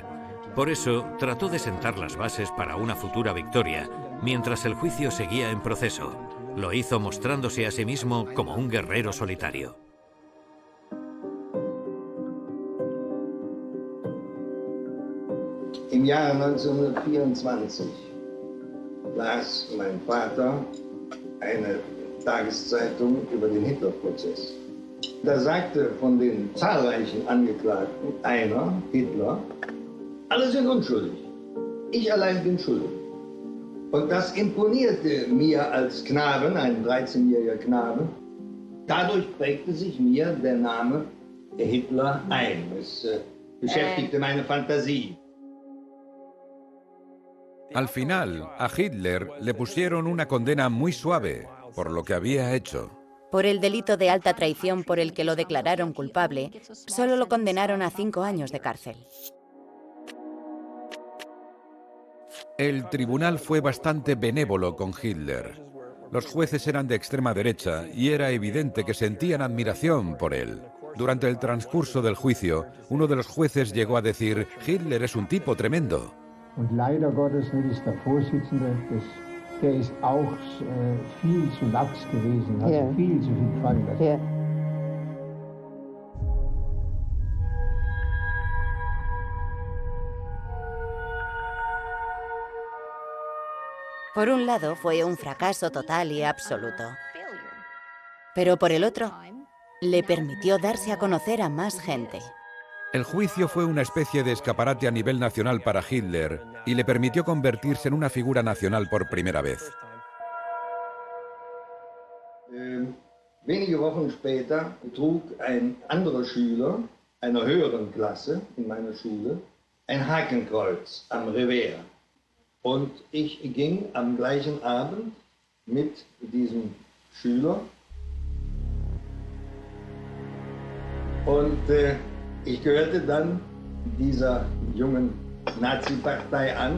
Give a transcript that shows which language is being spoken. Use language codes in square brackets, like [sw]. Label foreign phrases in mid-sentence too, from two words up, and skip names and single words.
[es] Por eso, trató de sentar las bases para una futura victoria, mientras el juicio seguía en proceso. Lo hizo mostrándose a sí mismo como un guerrero solitario. [de] Im Jahre 1924 las mein Vater eine Tageszeitung über den Hitlerprozess. Da sagte von den zahlreichen Angeklagten einer, Hitler, alle sind unschuldig. Ich allein bin schuldig. Und das imponierte mir als Knaben, ein 13-jähriger Knabe. Dadurch prägte sich mir der Name Hitler ein. Es beschäftigte meine Fantasie. [es] Al final, a Hitler le pusieron una condena muy suave por lo que había hecho. Por el delito de alta traición por el que lo declararon culpable, solo lo condenaron a 5 años de cárcel. El tribunal fue bastante benévolo con Hitler. Los jueces eran de extrema derecha y era evidente que sentían admiración por él. Durante el transcurso del juicio, uno de los jueces llegó a decir: Hitler es un tipo tremendo. [de] Und leider Gottes ist der Vorsitzende, der ist auch viel zu lax gewesen, hat viel zu viel gefallen lassen. [es] Por un lado, fue un fracaso total y absoluto. Pero por el otro, le permitió darse a conocer a más gente. El juicio fue una especie de escaparate a nivel nacional para Hitler y le permitió convertirse en una figura nacional por primera vez. [de] Wenige Wochen später trug ein anderer Schüler einer höheren Klasse in meiner Schule ein Hakenkreuz am Revers. Und ich ging am gleichen Abend mit diesem Schüler und ich gehörte dann dieser jungen Nazi-Partei an.